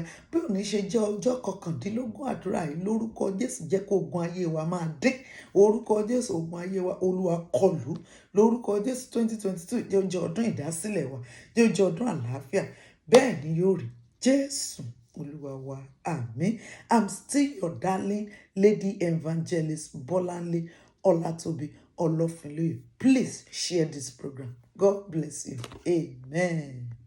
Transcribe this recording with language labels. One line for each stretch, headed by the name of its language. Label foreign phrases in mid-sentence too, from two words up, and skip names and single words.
Yoruba: Bí òní ṣe jẹ́ ọjọ́ 19 àdúrà yìí lórúkọ Jésù jẹ́ kó ogun ayé wa máa dín. Orúkọ Jésù ogun ayé wa Olúwa kọlù. Lórúkọ Jésù 2022 jẹ́ ọjọ́ ọdún ìdásílẹ̀ wa. Jẹ́ ọjọ́ ọdún àlàáfíà. Bẹ́ẹ̀ ni yóò rí. Jésù Olúwa wa. Àmín.
English: I'm still your darling Lady Evangelist Bolanle Olatobi Olofinloye. Please share this program. God bless you. Amen.